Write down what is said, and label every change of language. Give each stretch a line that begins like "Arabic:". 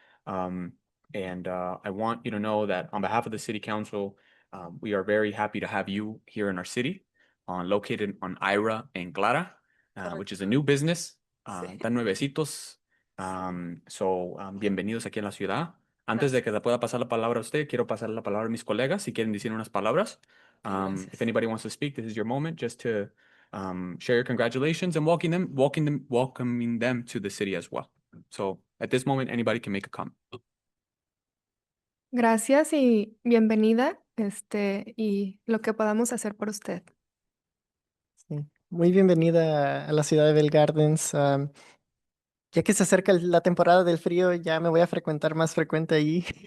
English: And I want you to know that on behalf of the City Council, we are very happy to have you here in our city, located on Ira and Clara, which is a new business.
Spanish: Tan nuevecitos.
English: So
Spanish: bienvenidos aquí en la ciudad. Antes de que le pueda pasar la palabra a usted, quiero pasar la palabra a mis colegas si quieren decir unas palabras.
English: If anybody wants to speak, this is your moment just to share your congratulations and welcoming them to the city as well. So at this moment, anybody can make a comment.
Spanish: Gracias y bienvenida, y lo que podamos hacer por usted. Sí. Muy bienvenida a la ciudad de Bell Gardens. Ya que se acerca la temporada del frío, ya me voy a frecuentar más frecuente allí.